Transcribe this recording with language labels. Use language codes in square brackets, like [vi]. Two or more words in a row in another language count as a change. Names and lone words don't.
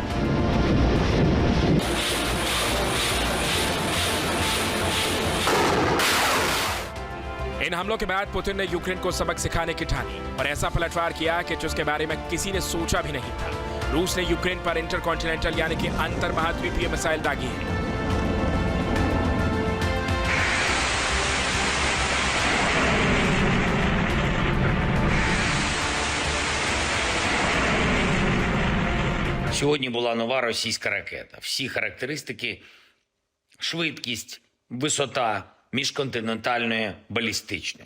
[hi] इन हमलों के बाद पुतिन ने यूक्रेन को सबक सिखाने की ठानी और ऐसा पलटवार किया कि जिसके बारे में किसी ने सोचा भी नहीं था। रूस ने यूक्रेन पर इंटरकॉन्टिनेंटल यानी कि अंतर महाद्वीपीय मिसाइल दागी है। [uk] Сьогодні була нова російська ракета. Всі характеристики, швидкість, висота міжконтинентальної балістичної.